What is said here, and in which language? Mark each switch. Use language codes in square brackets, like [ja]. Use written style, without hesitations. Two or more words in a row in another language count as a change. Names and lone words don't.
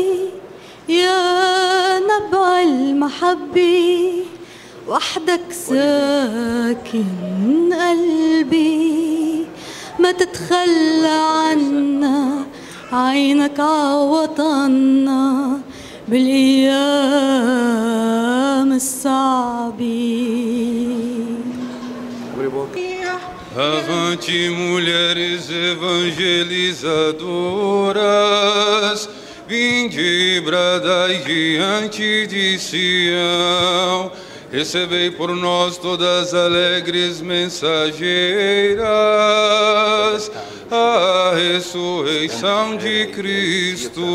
[ar] يا نبع المحبة وحدك ساكن قلبي، ما تتخلى عنا عينك عوطنا بالأيام الصعبة. [pt] Avante, mulheres evangelizadoras, vinde e bradai diante de Sião. Recebei por nós todas alegres mensageiras a ressurreição de Cristo.